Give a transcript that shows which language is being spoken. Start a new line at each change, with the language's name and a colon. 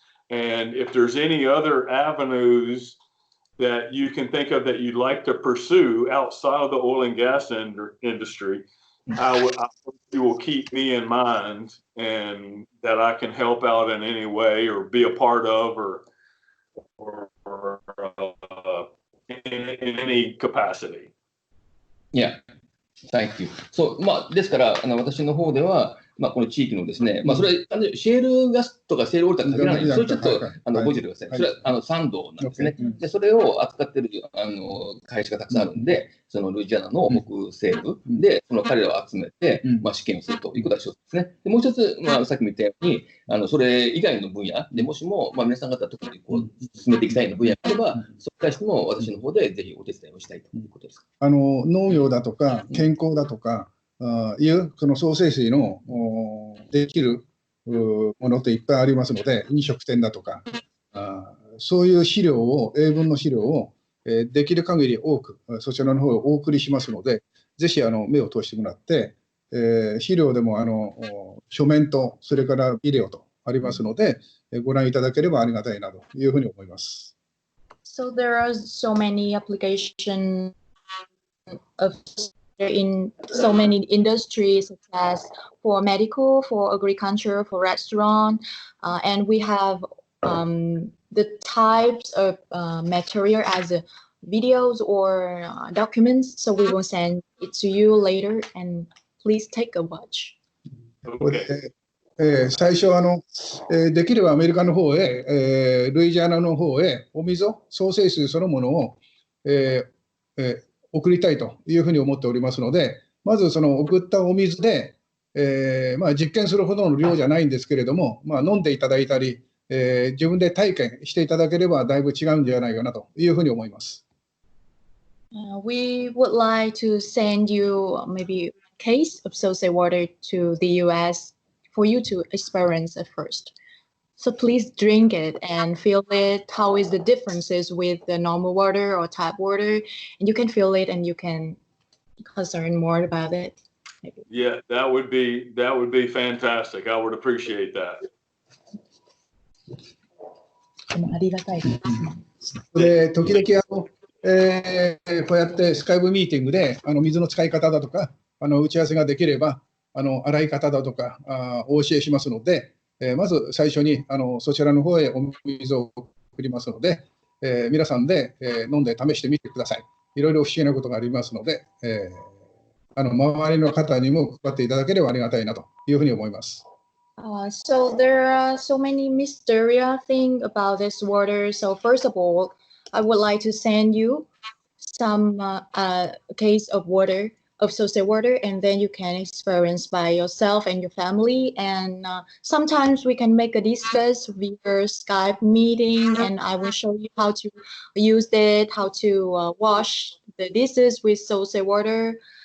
English: And if there's any other avenues that you can think of that you'd like to pursue outside of the oil and gas industry, you will keep me in mind, and that I can help out in any way or be a part of or in any capacity. Yeah, thank you.
Japanese: そう、ですから、私の方では、この地域のですね、それはシェールガスとかシェールオイルとは限らないんです。それちょっと覚えておいてください。それは産道なんですね。で、それを扱っている会社がたくさんあるんで、そのルイジアナの北西部で、その彼らを集めて、試験をするということが一つですね。で、もう一つ、さっきも言ったように、それ以外の分野でもしも、皆さん方特に進めていきたいの分野があれば、それに対しても私の方でぜひお手伝いをしたいということです。農業だとか健康だとかいうその創生水のできるものっていっぱいありますので、飲食店だとかそういう資料を、英文の資料をできる限り多くそちらの方をお送りしますので、ぜひ目を通してもらって、資料でも書面とそれからビデオとありますので、ご覧いただければありがたいなというふうに思います。
English: So there are so many applications of in so many industries, such as for medical, for agriculture, for restaurant, and we have the types of material as videos or documents. So we will send it to you later, and please take a watch. Okay.
Japanese: 最初できればアメリカの方へ、ルイジアナの方へお水を、創生水そのものを、送りたいというふうに思っておりますので、まずその送ったお水で、実験するほどの量じゃないんですけれども、飲んでいただいたり、自分で体験していただければだいぶ違うんじゃないかなというふうに思います。
English: We would like to send you maybe a case of sosei water to the US for you to experience at first. So please drink it and feel it. How is the differences with the normal water or tap water? And you can feel it and you can concern more about it. Maybe. Yeah, that would be fantastic. I would appreciate that.
Japanese: ありがたいです。で時々こうやってスカイプミーティングで水の使い方だとか打ち合わせができれば洗い方だとかお教えしますので、まず最初にそちらの方へお水を送りますので、皆さんで、飲んで試してみてください。いろいろ不思議なことがありますので、周りの方にも配っていただければありがたいなというふうに思います。
English: So there are so many mysterious things about this water. So first of all, I would like to send you some case of water, of sosei water, and then you can experience by yourself and your family. And sometimes we can make a discuss via Skype meeting, and I will show you how to use it, how to wash the dishes with sosei water.